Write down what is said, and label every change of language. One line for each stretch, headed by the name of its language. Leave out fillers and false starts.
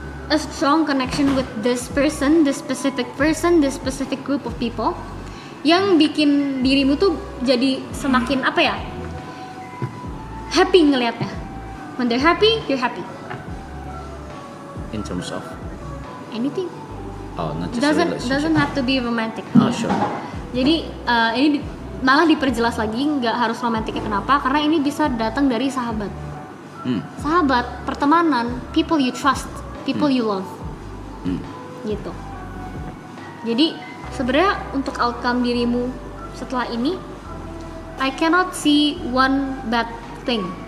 English: a strong connection with this person, this specific group of people,
Indonesian: yang bikin dirimu tuh jadi semakin apa ya, happy ngelihatnya.
English: When they're happy, you're happy. In terms of Anything. oh, not just a relationship. Doesn't have to be romantic. Oh, sure.
Indonesian: Jadi ini malah diperjelas lagi, nggak harus romantiknya. Kenapa? Karena ini bisa datang dari sahabat. Sahabat, pertemanan,
English: people you trust, people you love.
Indonesian: Gitu. Jadi sebenarnya untuk outcome dirimu setelah ini,
English: I cannot see one bad thing.